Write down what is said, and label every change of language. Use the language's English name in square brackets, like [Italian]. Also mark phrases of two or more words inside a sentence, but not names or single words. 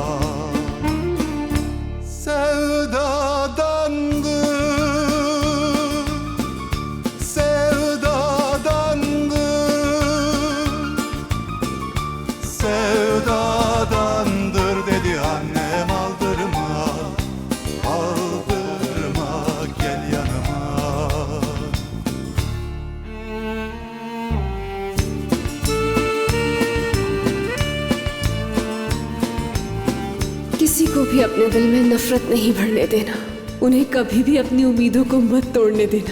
[Turkish] Sevdadandı, sevdadandı, sevdadandır dedi annem, aldırma, aldırma, gel yanıma. [Hindi] किसी को भी अपने दिल में नफरत नहीं भरने देना। उन्हें कभी भी अपनी उम्मीदों को मत तोड़ने देना।